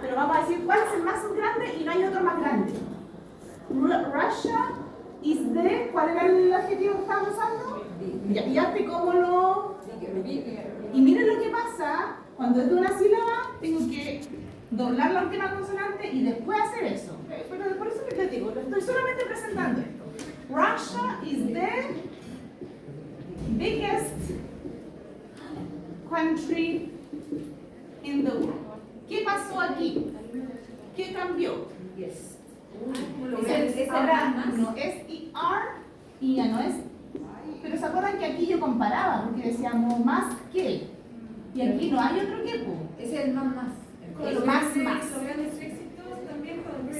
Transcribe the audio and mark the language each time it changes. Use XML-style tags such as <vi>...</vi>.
<es>Pero vamos a decir cuál es el más grande y no hay otro más grande.</es> <en>Russia is the,</en> <es>¿cuál era el adjetivo que estábamos usando? Ya, fíjate cómo lo... Y miren lo que pasa, cuando es de una sílaba, tengo que doblar la última consonante y después hacer eso. Pero por eso que te digo, lo estoy solamente presentando esto.</es> <en>Russia is the biggest country in the world.</en> <es>¿Qué pasó aquí? ¿Qué cambió?</es> <en>Yes.</en> <es>Es ahora no es ER y ya no es. Pero se acuerdan que aquí yo comparaba, porque decíamos más que. Y aquí no hay otro que. Es el más. El más. Los grandes éxitos también con</es>